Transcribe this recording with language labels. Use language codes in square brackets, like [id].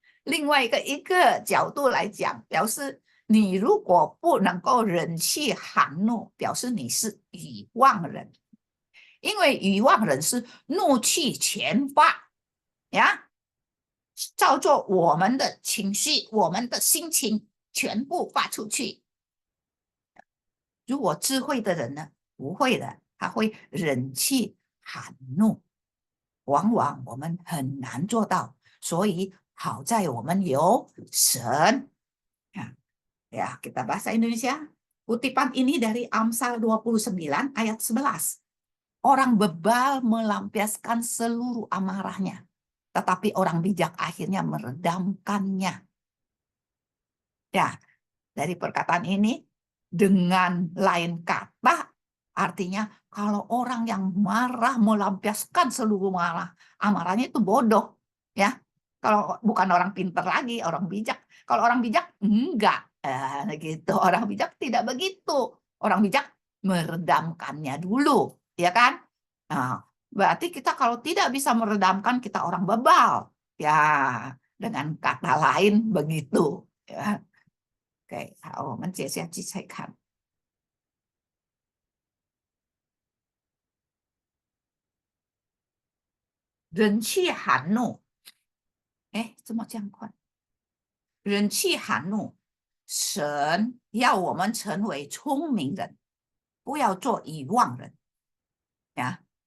[zh] 另外一个角度来讲，表示你如果不能够忍气含怒，表示你是愚妄人，因为愚妄人是怒气全发呀，照作我们的情绪、我们的心情全部发出去。如果智慧的人呢，不会的，他会忍气含怒，往往我们很难做到，所以好在我们有神。 [id] Ya, kita bahasa Indonesia. Kutipan ini dari Amsal 29 ayat 11. Orang bebal melampiaskan seluruh amarahnya, tetapi orang bijak akhirnya meredamkannya. Ya, dari perkataan ini dengan lain kata artinya kalau orang yang marah melampiaskan seluruh amarahnya itu bodoh, ya. Kalau bukan orang pintar lagi, orang bijak. Kalau orang bijak enggak, gitu. Orang bijak tidak begitu. Orang bijak meredamkannya dulu, ya kan? Nah, berarti kita kalau tidak bisa meredamkan, kita orang bebal, ya. Dengan kata lain begitu, ya. [zh] Oke, 好，我们接下去再看忍气含怒。哎，怎么这样快？忍气含怒，神要我们成为聪明人，不要做愚妄人呀。